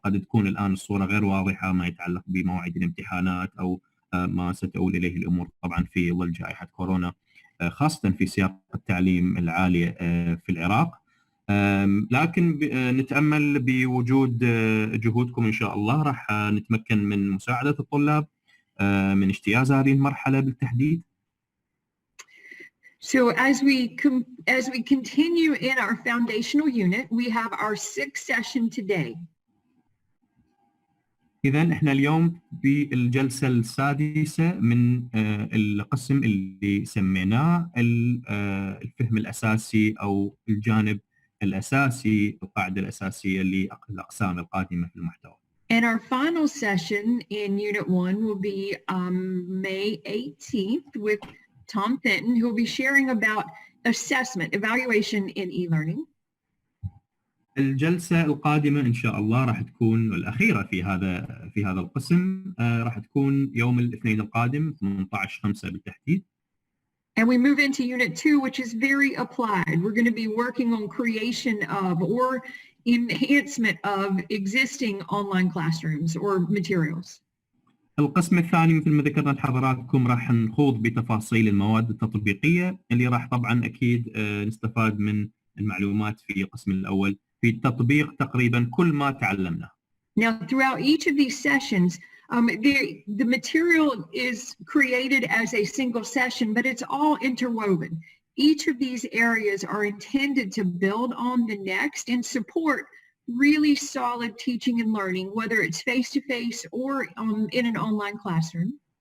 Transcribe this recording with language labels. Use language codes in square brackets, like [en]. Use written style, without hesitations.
[ar] قد تكون الآن الصورة غير واضحة ما يتعلق بمواعيد الامتحانات أو ما ستؤول إليه الأمور طبعا في ظل جائحة كورونا، خاصة في سياق التعليم العالي في العراق. لكن نتأمل بوجود جهودكم إن شاء الله راح نتمكن من مساعدة الطلاب من اجتياز هذه المرحلة بالتحديد. [en] So as we continue in our foundational unit, we have our 6th session today. [ar] إذن إحنا اليوم بالجلسة السادسة من القسم اللي سميناه الفهم الأساسي أو الجانب الأساسي، القاعدة الأساسية للأقسام القادمة في المحتوى. [en] And our final session in Unit 1 will be May 18th with Tom Fenton, who will be sharing about assessment, evaluation in e-learning. [ar] الجلسة القادمة إن شاء الله راح تكون الأخيرة في هذا القسم، راح تكون يوم الاثنين القادم 18/5 بالتحديد. [en] And we move into Unit 2, which is very applied. We're going to be working on creation of or enhancement of existing online classrooms or materials. [ar] القسم الثاني مثل ما ذكرنا لحضراتكم راح نخوض بتفاصيل المواد التطبيقية اللي راح طبعا أكيد نستفاد من المعلومات في القسم الأول في تطبيق تقريبا كل ما تعلمناه. [en] Now, throughout each of these sessions, the material is created as a single session, but it's all interwoven. Each of these areas are intended to build on the next and support really solid teaching and learning, whether it's face-to-face or in an online classroom.